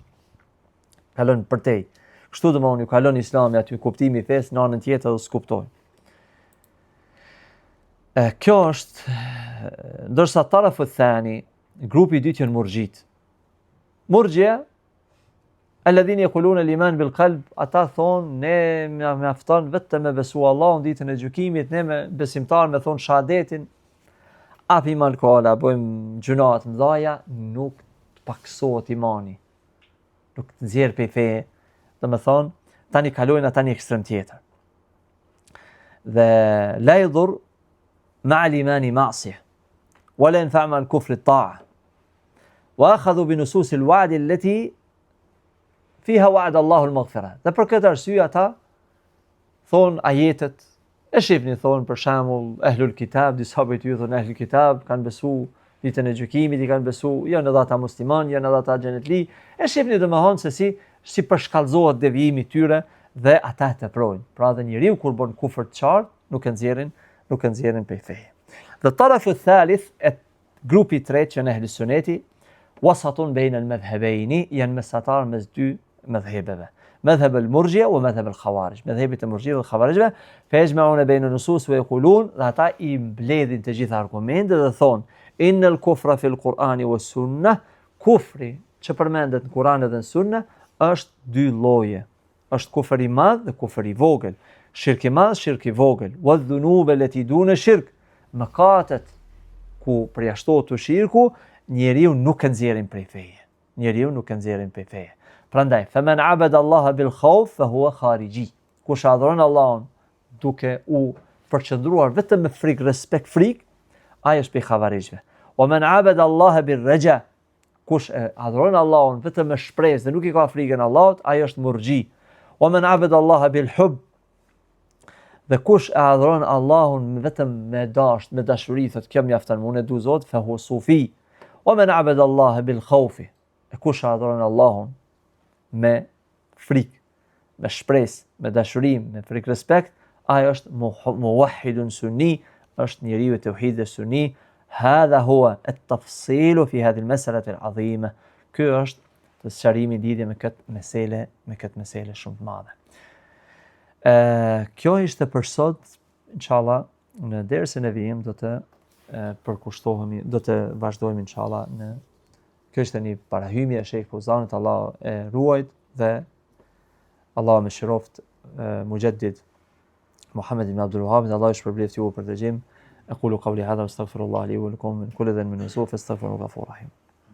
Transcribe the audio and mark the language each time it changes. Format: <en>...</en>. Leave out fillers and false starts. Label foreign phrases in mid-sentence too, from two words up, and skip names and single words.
<sq>Kalon përtej. Kështu domethënë ju kalon Islami aty kuptimi i fesë në anën tjetër dhe s'kuptojnë. Kjo është, ndërsa</sq> <ar>الطرف الثاني,</ar> <sq>grupi i dytë janë Murxhit.</sq> <ar>المرجئة الذين يقولون الإيمان بالقلب,</ar> <sq>ata thonë ne mjafton vetëm me besu Allahun ditën e gjykimit, ne me besimtar me thonë shahadetin, apim alkola, bëjmë gjuna të mëdha, nuk paksohet imani. Nuk nxjerr pe fe, domethënë tani kalojnë ata në ekstrem tjetër.</sq> <ar>Dhe لا يضر مع الإيمان معصية ولا ينفع مع الكفر الطاعة. وأخذوا بنصوص الوعد التي فيها وعد الله المغفرة.</ar> <sq>Dhe për këtë arsye ata thon ajetet, e shihni thon për shembull</sq> <ar>أهل الكتاب,</ar> <sq>disa prej tyre thon</sq> <ar>أهل الكتاب</ar> <sq>kanë besu ditën e gjykimit, i kanë besu janë edhe ata musliman, janë edhe ata xhenetli. E shihni domethënë se si përshkallëzohet devijimi i tyre dhe ata e teprojnë. Pra dhe njeriu kur bën kufër të qartë, nuk e nxjerrin prej feje. Dhe</sq> <ar>الطرف الثالث,</ar> <sq>grupi i tretë që në ehli suneti,</sq> <ar>وسط بين المذهبين,</ar> <sq>janë mesatar mes dy madhhabeve.</sq> <ar>مذهب المرجئة ومذهب الخوارج.</ar> <sq>Madhhabet e murji've dhe khawarijve,</sq> <ar>فيجمعون بين النصوص ويقولون,</ar> <sq>dhe ata i mbledhin të gjitha argumentet dhe thonë</sq> <ar>إن الكفر في القرآن والسنة,</ar> <sq>kufri që përmendet në Kur'an dhe në Sunna është dy lloje. Është kufër i madh dhe kufër i vogël. Shirk i madh, shirk i vogël.</sq> <ar>وذنوب التي دون شرك.</ar> <sq>Mëkatet ku përjashtohet shirku, njeriu nuk e nxjerrin prej feje. Njeriu nuk e nxjerrin prej feje. Prandaj,</sq> <ar>فمن عبد الله بالخوف فهو خارجي.</ar> <sq>Kush adhuron Allahun duke u përqendruar vetëm me frikë, respekt, frikë, ai është prej xhavarizhve.</sq> <ar>ومن عبد الله بالرجاء.</ar> <sq>Kush adhuron Allahun vetëm me shpresë dhe nuk i ka frikën Allahut, ai është murxhi.</sq> <ar>ومن عبد الله بالحب.</ar> <sq>Dhe kush e adhuron Allahun vetëm me dashuri, thotë kjo mjafton, unë e du Zot,</sq> <ar>فهو صوفي. ومن عبد الله بالخوف.</ar> <sq>Kush e adhuron Allahun me frikë, me shpresë, me dashuri, me frikë respekt, ai është</sq> <ar>موحد سني,</ar> <sq>është njeriu i tauhidit sunni.</sq> <ar>هذا هو التفصيل في هذه المسألة العظيمة.</ar> <sq>Ky është të sqarimi i lidhje me këtë mesele shumë të madhe. Kjo ishte për sot, inshallah, në dersën e vijim do të përkushtohemi, do të vazhdojmë inshallah në kjo është një parahymje e Sheikh Fauzanit, Allah e ruajt dhe Allah më shiroft Mujaddid Muhammad ibn Abdul Wahhab, Allah ju shpërbleft ju për dëgjim.</sq> <ar>أقول قولي هذا واستغفر الله لي ولكم من كل ذنب ونسوء فاستغفروه غفور رحيم.</ar>